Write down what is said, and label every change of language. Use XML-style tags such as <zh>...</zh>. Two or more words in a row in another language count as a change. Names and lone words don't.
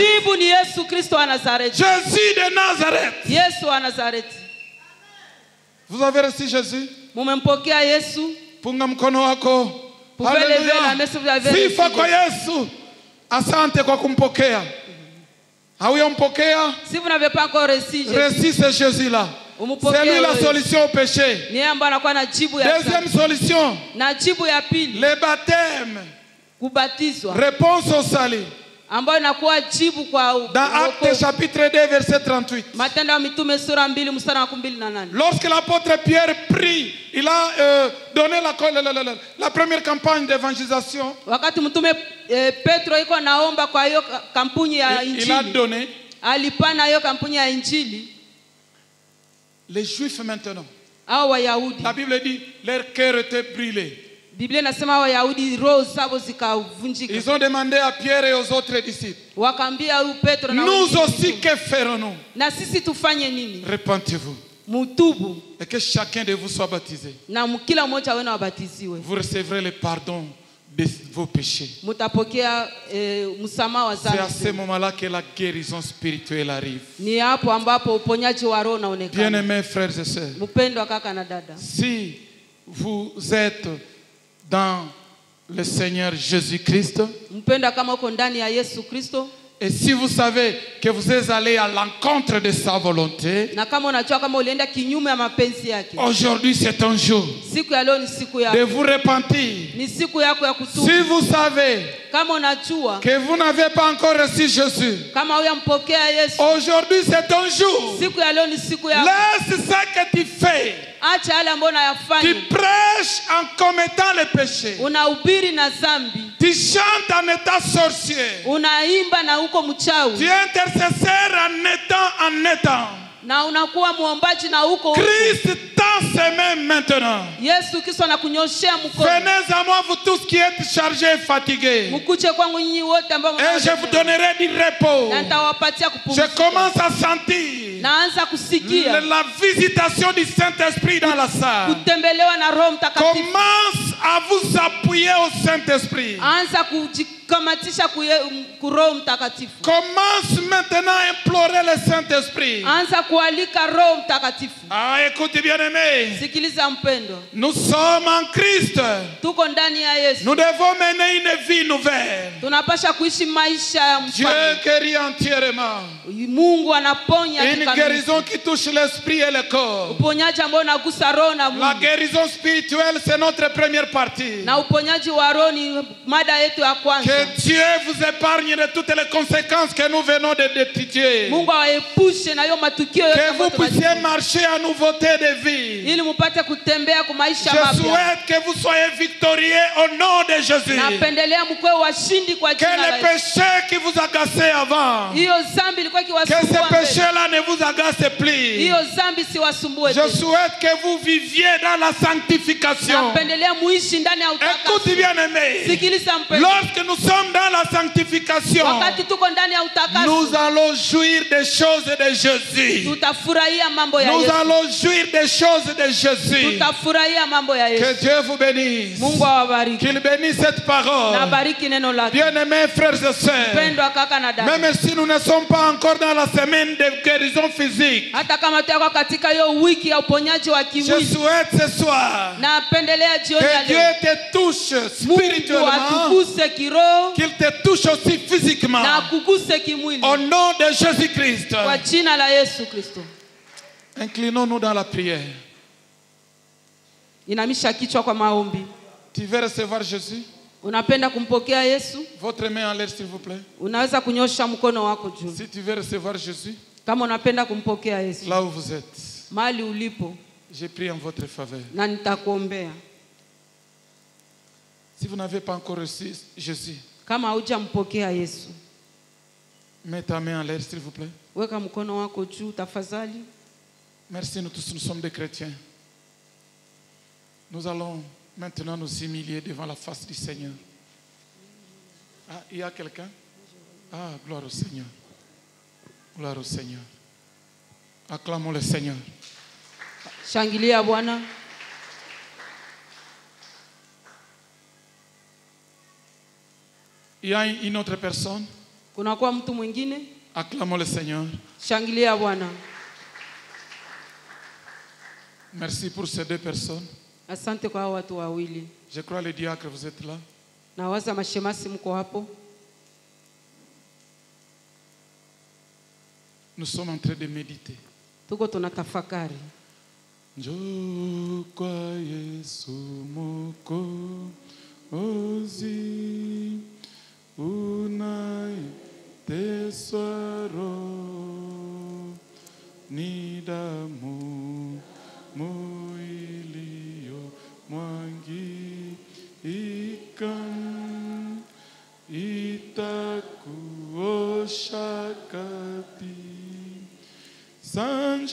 <sw>Jibu ni Yesu Kristo wa Nazareti.</sw> <fr>Jésus de Nazareth.</fr> <sw>Yesu wa Nazareti.</sw> <fr>Vous avez reçu Jésus?</fr> <sw>Mumempokea Yesu? Punga mkono wako.</sw> <fr>Pouvez lever la Hallelujah. main si vous avez reçu</fr> <sw>Sifa kwa Yesu. Yesu. Asante kwa kumpokea. Hauyampokea?</sw> <fr>Si vous n'avez pas encore reçu Jésus, Reçu ce Jésus-là.</fr> <sw>umupokee</sw> <fr>C'est lui la</fr> <sw>wewe.</sw> <fr>solution au péché.</fr> <sw>Ni yeye ambaye anakuwa na jibu ya</sw> <fr>Deuxième</fr> <sw>dhambi.</sw> <fr>solution,</fr> <sw>Na jibu ya pili,</sw> <fr>le baptême.</fr> <sw>kubatizwa,</sw> <fr>Réponse au salut.</fr> <sw>ambayo inakuwa jibu kwa</sw> <fr>Dans Actes</fr> <sw>wokovu.</sw> <fr>chapitre 2 verset 38.</fr> <sw>Matendo ya Mitume sura 2 mstari wa 28.</sw> <fr>Lorsque l'apôtre Pierre prie, il a donné la première campagne d'évangélisation.</fr> <sw>Wakati mtume Petro iko naomba kwa hiyo kampuni ya</sw> <fr>Il a</fr> <sw>injili,</sw> <fr>donné</fr> <sw>alipana hiyo kampuni ya injili</sw> <fr>les Juifs maintenant.</fr> <sw>au Wayahudi.</sw> <fr>La Bible dit leur cœur était brûlé.</fr> <sw>Biblia inasema Wayahudi roho zao zikavunjika.</sw> <fr>Ils ont demandé à Pierre et aux autres disciples,</fr> <sw>Wakaambia huyu Petro na</sw> <fr>nous</fr> <sw>wengine,</sw> <fr>aussi que ferons-nous?</fr> <sw>na sisi tufanye nini?</sw> <fr>Repentez-vous</fr> <sw>Mutubu</sw> <fr>et que chacun de vous soit baptisé.</fr> <sw>na kila mmoja wenu wabatiziwe.</sw> <fr>Vous recevrez le pardon de vos péchés.</fr> <sw>Mutapokea msamaha wa</sw> <fr>C'est à ce</fr> <sw>dhambi.</sw> <fr>moment-là que la guérison spirituelle arrive.</fr> <sw>Ni hapo ambapo uponyaji wa roho unaonekana.</sw> <fr>Bien-aimés frères et sœurs,</fr> <sw>Mpendwa kaka na dada,</sw> <fr>si vous êtes dans le Seigneur Jésus-Christ,</fr> <sw>mpendwa kama uko ndani ya Yesu Kristo,</sw> <fr>et si vous savez que vous êtes allé à l'encontre de sa volonté,</fr> <sw>na kama unajua kama ulienda kinyume ya mapenzi yake,</sw> <fr>aujourd'hui c'est un jour</fr> <sw>siku ya leo ni siku</sw> <fr>de</fr> <sw>yako.</sw> <fr>vous repentir.</fr> <sw>Ni siku yako ya kutubu.</sw> <fr>Si vous savez</fr> <sw>Kama unajua</sw> <fr>que vous n'avez pas encore reçu Jésus,</fr> <sw>kama huyampokea Yesu,</sw> <fr>aujourd'hui c'est un jour.</fr> <sw>siku ya leo ni siku yako.</sw> <fr>Laisse ce que tu fais.</fr> <sw>Acha yale ambayo</sw> <fr>Tu</fr> <sw>unayafanya.</sw> <fr>prêches en commettant le péché.</fr> <sw>Unahubiri na dhambi.</sw> <fr>Tu chantes en étant sorcier.</fr> <sw>Unaimba na uko</sw> <fr>Tu</fr> <sw>mchawi.</sw> <fr>es intercesseur en étant.</fr> <sw>Na unakuwa muombaji na uko.</sw> <fr>Christ tend ses mains maintenant.</fr> <sw>Yesu Kristo anakunyoshea mkono.</sw> <fr>Venez à moi vous tous qui êtes chargés et fatigués.</fr> <sw>Mkuje kwangu nyinyi wote ambao</sw> <fr>Et je vous donnerai du repos.</fr> <sw>na nitawapatia</sw> <fr>Je</fr> <sw>kupumzika.</sw> <fr>commence à sentir</fr> <sw>Naanza kusikia</sw> <fr>la visitation du Saint-Esprit dans la salle.</fr> <sw>kutembelewa na Roho Mtakatifu.</sw> <fr>Commence à vous appuyer au Saint-Esprit.</fr> <sw>Anza kamatisha Roho Mtakatifu.</sw> <fr>Commence maintenant à implorer le Saint-Esprit.</fr> <sw>Anza kualika Roho Mtakatifu.</sw> <fr>Ah, écoute bien-aimé.</fr> <sw>Sikiliza mpendo.</sw> <fr>Nous sommes en Christ.</fr> <sw>Tuko ndani ya Yesu.</sw> <fr>Nous devons mener une vie nouvelle.</fr> <sw>Tunapasha kuishi maisha ya</sw> <fr>Dieu</fr> <sw>mfano.</sw> <fr>guérit entièrement.</fr> <sw>Mungu anaponya</sw> <fr>Une</fr> <sw>kikamilifu.</sw> <fr>guérison qui touche l'esprit et le corps.</fr> <sw>Uponyaji ambao unagusa roho na</sw> <fr>La</fr> <sw>mwili.</sw> <fr>guérison spirituelle, c'est notre première partie.</fr> <sw>Na uponyaji wa roho ni mada yetu ya kwanza.</sw> <fr>Que Dieu vous épargne de toutes les conséquences que nous venons d'étudier.</fr> <sw>Mungu aepushe na hiyo matukio yote</sw> <fr>Que vous</fr> <sw>ambayo</sw> <fr>puissiez</fr> <sw>tunajua.</sw> <fr>marcher en nouveauté de vie.</fr> <sw>Ili mupate kutembea kwa maisha</sw> <fr>Je</fr> <sw>mapya.</sw> <fr>souhaite que vous soyez victorieux au nom de Jésus.</fr> <sw>Napendelea mkwe washindi kwa</sw> <fr>Que</fr> <sw>jina la</sw> <fr>les</fr> <sw>Yesu.</sw> <fr>péchés qui vous agaçaient avant,</fr> <sw>Hiyo zambi ilikuwa</sw> <fr>que ces</fr> <sw>ikiwasumbua mbele.</sw> <fr>péchés-là ne vous agacent plus.</fr> <sw>Hiyo zambi siwasumbue</sw> <fr>Je</fr> <sw>tena.</sw> <fr>souhaite que vous viviez dans la sanctification.</fr> <sw>Napendelea muishi ndani ya</sw> <fr>Écoute</fr> <sw>utakaso.</sw> <fr>bien aimé.</fr> <sw>Sikiliza mpendo.</sw> <fr>Lorsque nous sommes dans la sanctification,</fr> <sw>Wakati tuko ndani ya</sw> <fr>nous</fr> <sw>utakaso,</sw> <fr>allons jouir des choses de Jésus.</fr> <sw>tutafurahia mambo ya</sw> <fr>Nous</fr> <sw>Yesu.</sw> <fr>allons jouir des choses de Jésus.</fr> <sw>Tutafurahia mambo ya</sw> <fr>Que</fr> <sw>Yesu.</sw> <fr>Dieu vous bénisse.</fr> <sw>Mungu awabariki.</sw> <fr>Qu'il bénisse cette parole.</fr> <sw>Na bariki neno lake.</sw> <fr>Bien-aimés frères et sœurs,</fr> <sw>Mpendwa kaka na dada.</sw> <fr>même si nous ne sommes pas encore dans la semaine de guérison physique,</fr> <sw>Hata kama tuko katika hiyo wiki ya uponyaji wa</sw> <fr>je</fr> <sw>kimwili.</sw> <fr>souhaite ce soir</fr> <sw>Napendelea jioni ya</sw> <fr>que Dieu</fr> <sw>leo.</sw> <fr>te touche</fr> <sw>Mungu</sw> <fr>spirituellement,</fr> <sw>atukuse kiroho</sw> <fr>qu'il te touche aussi physiquement.</fr> <sw>na akuguse kimwili.</sw> <fr>Au nom de Jésus-Christ.</fr> <sw>Kwa jina la Yesu Kristo.</sw> <fr>Inclinons-nous dans la prière.</fr> <sw>Inamisha kichwa kwa maombi.</sw> <fr>Tu veux recevoir Jésus?</fr> <sw>Unapenda kumpokea Yesu?</sw> <fr>Votre main en l'air, s'il vous plaît.</fr> <sw>Unaweza kunyosha mkono wako juu.</sw> <fr>Si tu veux recevoir Jésus,</fr> <sw>Kama unapenda kumpokea Yesu.</sw> <fr>là où vous êtes,</fr> <sw>Mahali ulipo</sw> <fr>j'ai pris en votre faveur.</fr> <sw>na nitakuombea.</sw> <fr>Si vous n'avez pas encore reçu Jésus,</fr> <sw>Kama hujampokea Yesu,</sw> <fr>mets ta main en l'air, s'il vous plaît.</fr> <sw>weka mkono wako juu tafadhali.</sw> <fr>Merci, nous tous, nous sommes des chrétiens. Nous allons maintenant nous humilier devant la face du Seigneur. Ah, il y a quelqu'un? Ah, gloire au Seigneur. Gloire au Seigneur. Acclamons le Seigneur.</fr> <sw>Shangilia Bwana.</sw> <fr>Il y a une autre personne.</fr> <sw>Kunakuwa mtu mwingine?</sw> <fr>Acclamons le Seigneur.</fr> <sw>Shangilia Bwana.</sw> <fr>Merci pour ces deux personnes.</fr> <sw>Asante kwa hao watu wawili.</sw> <fr>Je crois les diacres, vous êtes là.</fr> <sw>Na waza mashemasi mko hapo.</sw> <fr>Nous sommes en train de méditer.</fr> <sw>Tuko tunatafakari. Njoo kwa Yesu Mwokozi, unayeteswa roho, ni damu iliyomwagika, itakuosha kabisa.</sw>